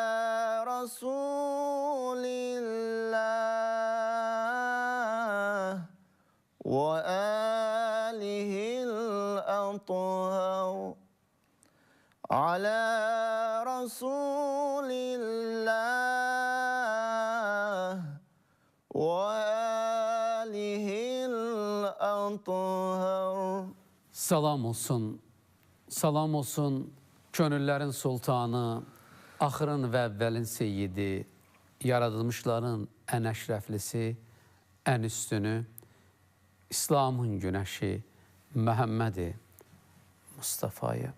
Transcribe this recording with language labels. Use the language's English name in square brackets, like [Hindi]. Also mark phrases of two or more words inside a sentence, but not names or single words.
[Arabic] رسول الله وآله الأطهر على رسول الله وآله الأطهر. [Azerbaijani] Salam olsun, salam olsun könüllərin sultanı, axırın və əvvəlin seyyidi, yaradılmışların ən əşrəflisi, ən üstünü, İslamın günəşi, Məhəmmədi Mustafa'ya.